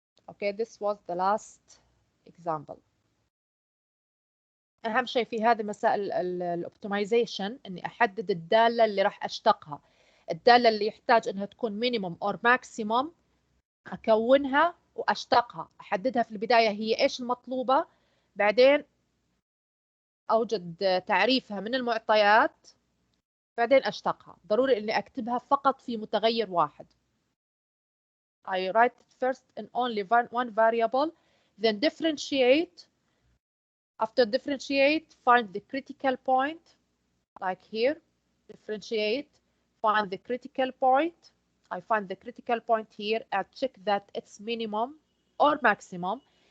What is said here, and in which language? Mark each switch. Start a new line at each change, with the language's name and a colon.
English: Okay, this was the last example.
Arabic: أهم شيء في هذه مسائل الأوبتمايزيشن إني أحدد الدالة اللي راح أشتقها. الدالة اللي يحتاج إنها تكون
English: minimum or maximum
Arabic: أكونها وأشتقها، أحددها في البداية هي إيش المطلوبة، بعدين أوجد تعريفها من المعطيات، بعدين أشتقها. ضروري إني أكتبها فقط في متغير واحد.
English: I write it first in only one variable, then differentiate. After differentiate, find the critical point, like here. Differentiate, find the critical point. I find the critical point here and check that it's minimum or maximum.